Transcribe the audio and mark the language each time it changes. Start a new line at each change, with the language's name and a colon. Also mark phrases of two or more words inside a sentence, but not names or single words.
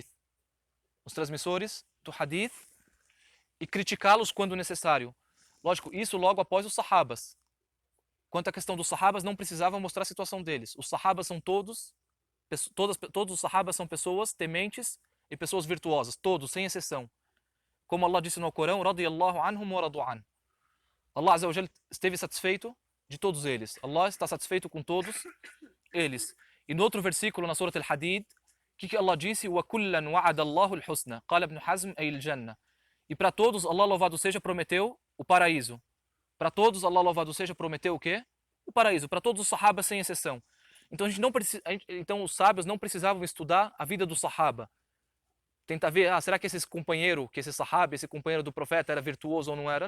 Portuguese: Os transmissores do hadith. E criticá-los quando necessário. Lógico, isso logo após os sahabas. Quanto à questão dos sahabas, não precisavam mostrar a situação deles. Os sahabas são todos os sahabas são pessoas tementes e pessoas virtuosas. Todos, sem exceção. Como Allah disse no Alcorão,
Arabic: رضي الله عنهم ورضوا عنه.
Portuguese: Allah
Arabic: عز وجل
Portuguese: esteve satisfeito de todos eles. Allah está satisfeito com todos eles. E no outro versículo, na Surah Al-Hadid, o que Allah disse?
Arabic: وَكُلًّا وَعَدَ اللَّهُ الْحُسْنَى قال ابن حزم أي الجنة.
Portuguese: E para todos, Allah louvado seja, prometeu o paraíso. Para todos, Allah louvado seja, prometeu o quê? o paraíso, para todos os sahabas sem exceção. Então, então os sábios não precisavam estudar a vida do sahaba. Tentar ver, será que esse companheiro, que esse sahaba, esse companheiro do profeta era virtuoso ou não era?